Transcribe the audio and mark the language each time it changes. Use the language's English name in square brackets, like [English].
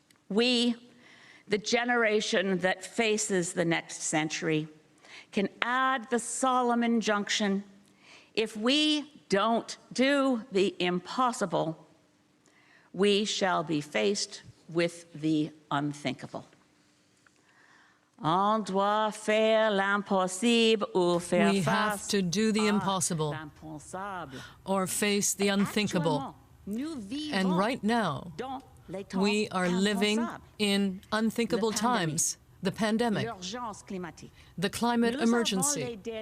[English] We, the generation that faces the next century, can add the solemn injunction, if we don't do the impossible, we shall be faced with the unthinkable. [French] On doit faire l'impossible ou faire [English] we have to do the impossible or face the unthinkable. And right now, we are living in unthinkable times. The pandemic, the climate emergency.